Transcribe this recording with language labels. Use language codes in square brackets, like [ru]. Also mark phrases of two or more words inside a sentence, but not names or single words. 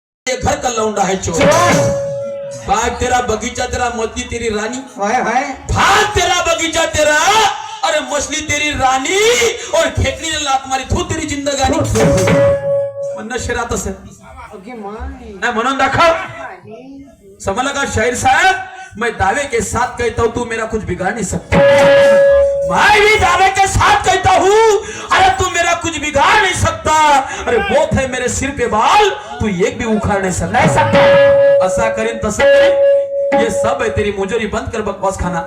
[hi] के घर का लौंडा है चोर। बाग तेरा बगीचा तेरा मछली तेरी रानी, भाग तेरा बगीचा तेरा अरे मछली तेरी रानी और खेकड़ी ने लात मारी थू तेरी जिंदगानी। [mr] म्हणणं शहरात असेल नाही म्हणून दाखव। [hi] समझ लगा शायर साहब, मैं दावे के साथ कहता हूँ तू मेरा कुछ बिगाड़ नहीं सकता। मैं भी दावे के साथ कहता हूँ अरे तू मेरा कुछ बिगाड़ नहीं सकता। अरे बहुत है मेरे सिर पे बाल, तू एक भी उखाड़ नहीं सकता। ऐसा करें तसं करें, ये सब है तेरी मुजोरी, बंद कर बकवास खाना।